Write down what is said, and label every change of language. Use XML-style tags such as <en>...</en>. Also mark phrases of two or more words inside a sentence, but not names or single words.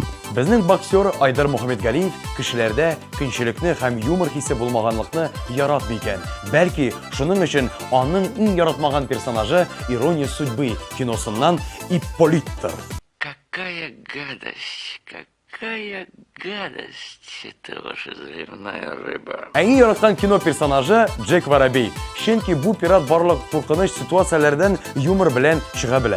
<tt>Безнең боксер Айдар Мөхәммәтгалиев кешеләрдә көнчелекне һәм юмор хисе булмаганлыкны яратмый икән. Бәлки, шуның өчен аның иң яратмаган персонажы «Ирония судьбы» киносыннан Ипполиттер.</tt> <ru>Какая гадость, это ваша заливная рыба.</ru> <tt>Ә иң яраткан кино персонажы Джек Воробей. Чөнки бу пират барлык куркыныч ситуацияләрдән юмор белән чыга белә.</tt>